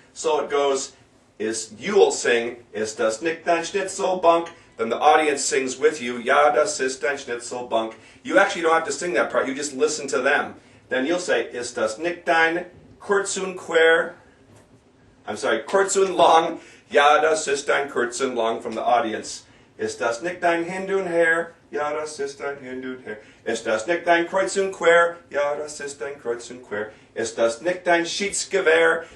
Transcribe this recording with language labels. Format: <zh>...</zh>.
<en>So it goes, you'll sing,</en> <de>"Ist das nicht dein Schnitzelbank?"</de> <en>Then the audience sings with you,</en> <de>"Ja, das ist dein Schnitzelbank."</de> <en>You actually don't have to sing that part, you just listen to them. Then you'll say,</en> <de>"Ist das nicht dein kurz und quer?" Kurz und lang. "Ja, das ist dein kurz und lang"</de> <en>from the audience.</en> <de>"Ist das nicht dein hin und her?" "Ja, das ist dein hin und her." "Ist das nicht dein kreuz und quer?" "Ja, das ist dein kreuz und quer." "Ist das nicht dein Schiedsgewehr?"</de>